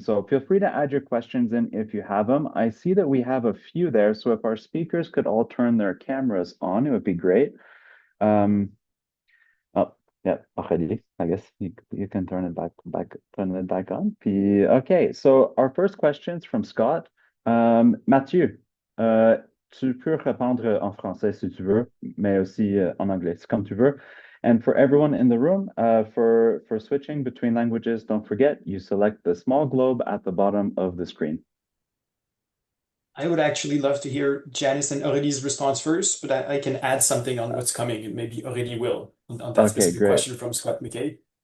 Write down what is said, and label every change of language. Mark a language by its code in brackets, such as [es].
[en] So feel free to add your questions in if you have them. I see that we have a few there, so if our speakers could all turn their cameras on, it would be great. Oh, yeah, Aurélie, I guess you can turn it back on. Puis, okay, so our first question is from Scott. [fr] Mathieu, tu peux répondre en français si tu veux, mais aussi en anglais, c'est comme tu veux. [en] And for everyone in the room, for switching between languages, don't forget, you select the small globe at the bottom of the screen. I would actually love to hear Janice and Aurélie's response first, but I can add something on what's coming, and maybe Aurélie will on that specific question from Scott McKay.